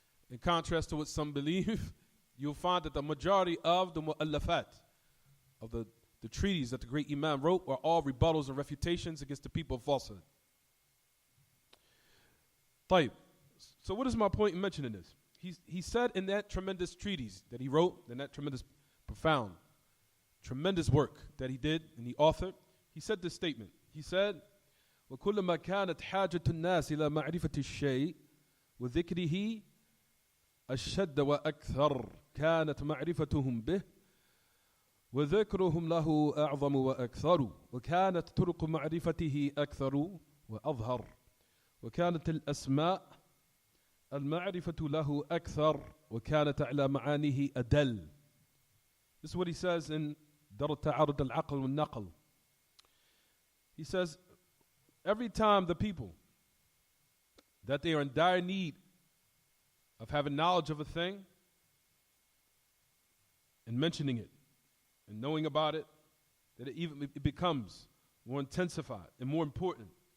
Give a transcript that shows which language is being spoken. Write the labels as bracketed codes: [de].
[en] In contrast to what some believe, you'll find that the majority of the mu'allafat, of the treaties that the great Imam wrote, are all rebuttals and refutations against the people of falsehood. [ar] طيب. [en] So what is my point in mentioning this? He said in that tremendous treatise that he wrote, in that tremendous, profound, tremendous work that he did and he authored, he said this statement. He said, [ar] وَكُلَّمَا كَانَتْ حَاجَةُ النَّاسِ إِلَى مَعْرِفَةِ الشَّيْءِ وَذِكْرِهِ أشد وأكثر كانت معرفتهم به وذكرهم له أعظم وأكثر وكانت طرق معرفته أكثر وأظهر وكانت الأسماء المعرفة له أكثر وكانت على معانيه أدل. [en] This is what he says in Darat Ta'arud al-Aql wal-Naql. He says, every time the people that they are in dire need of having knowledge of a thing and mentioning it and knowing about it, that it becomes more intensified and more important.